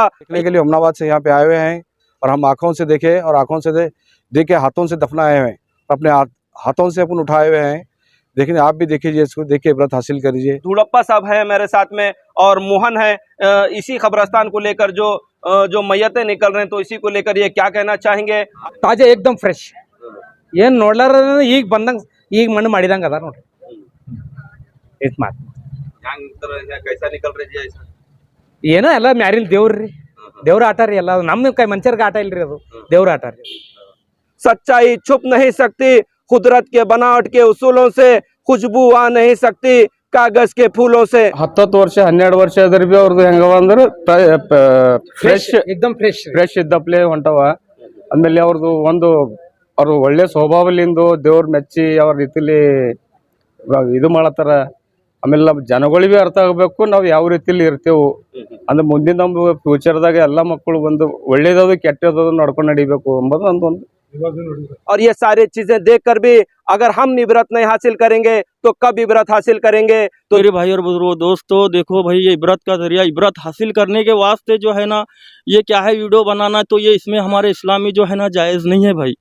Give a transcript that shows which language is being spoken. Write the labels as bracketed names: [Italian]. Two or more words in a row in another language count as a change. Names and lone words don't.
[Hindi] देखने के लिए हमनाबाद से यहाँ पे आए हुए हैं और हम आंखों से देखे और आंखों से देख के हाथों से दफनाए हुए हैं, अपने हाथों से अपन उठाए हुए हैं। देखिए आप भी देखिए, इसको देख के इबरत हासिल करिए। धुड़प्पा साहब है मेरे साथ में और मोहन है। इसी कब्रस्तान को लेकर जो मैयतें निकल रहे हैं, तो इसी को लेकर ये क्या कहना चाहेंगे? [Kannada] ತಾಜಾ एकदम ಫ್ರೆಶ್ ಏನು ನೋಡ್ಲಾರ ಈಗ ಬಂದಂಗ ಈಗ ಮಣ್ಣು ಮಾಡಿದಂಗ ಅದ ನೋಡ್ರಿ ಇಟ್ ಮಾತು [Hindi] कैसा निकल रही है ऐसा? [Kannada] ಏನೋ ಎಲ್ಲ ಮ್ಯಾರಿಲ್ ದೇವ್ರಿ ದೇವ್ರ ಆಟ ರೀ ಎಲ್ಲ ನಮ್ಮ ಕೈ ಮನುಷ್ಯರ್ಗೆ ಆಟ ಇಲ್ರಿ ಅದು ದೇವ್ರ ಆಟ ರೀ [Hindi] सच्चाई छुप नहीं सकती, कुदरत के बनावट के उसूलों से खुशबू आ नहीं सकती कागज के फूलों से। [Kannada] 10 ವರ್ಷ 12 ವರ್ಷ ಆದ್ರೆ ಬಿ ಅವ್ರದ್ದು ಹೆಂಗವ ಅಂದ್ರೆ ಫ್ರೆಶ್ एकदम ಫ್ರೆಶ್ ಫ್ರೆಶ್ ಇದ್ದಪ್ಲೆ ಹೊಂಟವ. ಆಮೇಲೆ ಅವ್ರದ್ದು ಅವ್ರು ಒಳ್ಳೆ ಸ್ವಭಾವಲಿಂದ ದೇವ್ರ ಮೆಚ್ಚಿ ಅವ್ರ ರೀತಿಲಿ ಇದು ಮಾಡತ್ತಾರ. ಆಮೇಲೆ ನಮ್ಮ ಜನಗಳಿಗೆ ಅರ್ಥ ಆಗಬೇಕು ನಾವು ಯಾವ ರೀತಿಲಿ ಇರ್ತೇವೆ ಅಂದ್ರೆ ಮುಂದಿನ ನಮ್ಮ ಫ್ಯೂಚರ್ದಾಗ ಎಲ್ಲ ಮಕ್ಕಳು ಬಂದು ಒಳ್ಳೇದಾದ್ರು ಕೆಟ್ಟದಾದ್ರು ನಡ್ಕೊಂಡು ನಡಿಬೇಕು ಎಂಬುದು ಒಂದು [Hindi] और ये सारी चीजें देखकर भी अगर हम इबरत नहीं हासिल करेंगे तो कब इबरत हासिल करेंगे? तो मेरे भाई और बुजुर्गों दोस्तों, देखो भाई, ये इबरत का जरिया, इबरत हासिल करने के वास्ते जो है ना, ये क्या है वीडियो बनाना, तो ये इसमें हमारे इस्लामी जो है ना जायज़ नहीं है भाई।